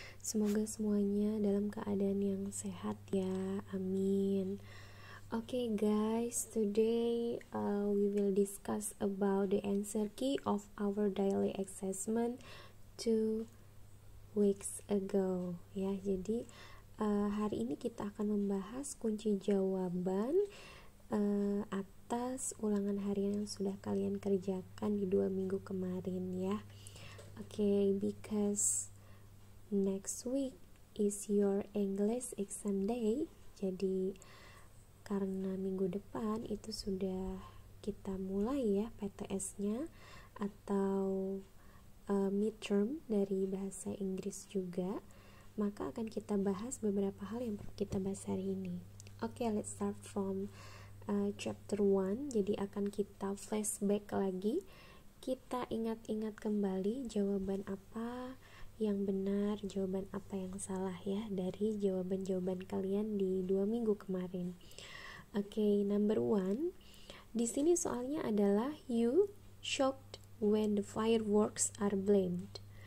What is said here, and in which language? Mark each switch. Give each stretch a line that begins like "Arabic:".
Indonesian: Semoga semuanya dalam keadaan yang sehat ya. Amin.
English: Okay guys, today we will discuss about the answer key of our daily assessment 2 weeks ago ya.
Indonesian: Jadi hari ini kita akan membahas kunci jawaban atas ulangan harian yang sudah kalian kerjakan di 2 minggu kemarin ya.
English: Okay, because next week is your English exam day.
Indonesian: Jadi karena minggu depan itu sudah kita mulai ya PTS-nya atau midterm dari bahasa Inggris juga, maka akan kita bahas beberapa hal yang perlu kita bahas hari ini.
English: Okay, let's start from chapter 1.
Indonesian: Jadi akan kita flashback lagi, kita ingat-ingat kembali jawaban apa yang benar, jawaban apa yang salah ya dari jawaban-jawaban kalian di 2 minggu kemarin. Oke, number 1. Di sini soalnya adalah
English: you shocked when the fireworks are blamed.